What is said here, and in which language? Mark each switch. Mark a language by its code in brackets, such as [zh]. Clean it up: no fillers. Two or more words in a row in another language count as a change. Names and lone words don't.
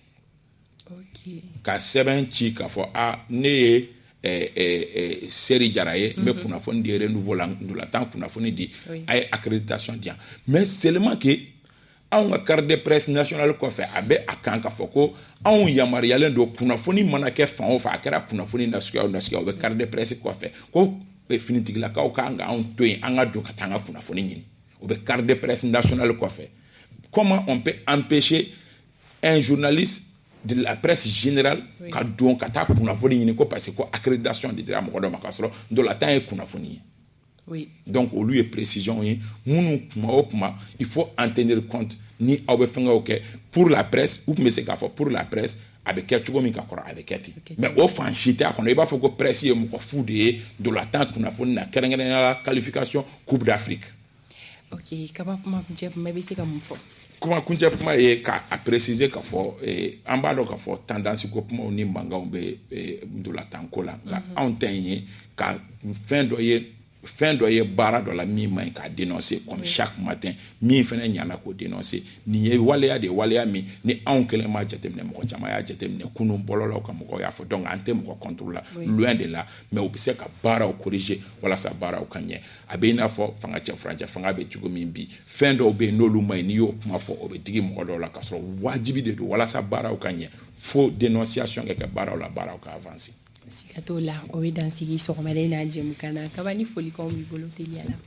[bm] ka sɛbɛn ci k'a fɔ ne ye Seri Jara ye n bɛ kunnafoni di renouveau la ndolantan kunnafoni di a ye accréditation di yan [fr] mais seulement que [bm] anw ka [fr] carte de presse nationale [bm] kɔfɛ a bɛ a kan k'a fɔ ko anw yamaruyalen don kunnafoni mana kɛ fan o fan a kɛra kunnafoni nasuguya o nasuguya o bɛ [fr] carte de presse [bm] kɔfɛ ko finitigilakaw kan ka anw to yen an ka don ka taa an ka kunnafoni ɲini o bɛ [fr] carte de presse nationale [bm] kɔfɛ [fr] comment on peut empêcher un journaliste de la presse générale [bm] ka don ka taa kunnafoni ɲini ko [fr] parce que [bm] ko accréditation de dira mɔgɔ dɔ ma k'a sɔrɔ ndolantan ye kunnafoni ye [fr] Oui. [bm] Donc olu ye précision ye munu kuma o kuma [fr] il faut en tenir compte [bm] ni aw bɛ fɛngɛw kɛ [fr] pour la presse [bm] ou bɛ se k'a fɔ [fr] pour la presse [bm] a bɛ kɛ cogo min ka kɔrɔ a bɛ kɛ ten mais o fan si tɛ a kɔnɔ i b'a fɔ ko presse ye mɔgɔ fu de ye dolantan kunnafoni na kɛrɛnkɛrɛnnenya la [fr] qualification coupe d'Afrique. [bm] Ok, kaba kuma kuncɛ kuma bɛ se ka mun fɔ? Kuma kuncɛ kuma ye k'a préciser k'a fɔ an b'a dɔn k'a fɔ tendance ko kumaw ni mankanw bɛ dolantanko la nka anw tɛ yen ye ka fɛn dɔ ye baara dɔ la min man ɲi k'a dénoncer [fr] comme chaque matin [bm] min fana ɲana k'o dénoncer nin ye waleya de waleya min ni anw kelen m'a jateminɛ mɔgɔ caman y'a jateminɛ kunun bɔlɔlaw ka mɔgɔw y'a fɔ donc an tɛ mɔgɔ [fr] contre la loin de la [bm] mais u bɛ se ka baaraw corriger walasa baaraw ka ɲɛ a bɛ i n'a fɔ fanga cɛ furancɛ fanga bɛ cogo min bi fɛn dɔw bɛ yen n'olu man ɲi n'i y'o kuma fɔ o bɛ digi mɔgɔ dɔw la k'a sɔrɔ wajibi de don walasa baaraw ka ɲɛ fo dénonciation kɛ baaraw la baaraw ka avancer. Siga t'o la o bɛ dansigi sɔgɔmada in n'a jɛmukan na kaba ni folikanw b'i bolo teliya la.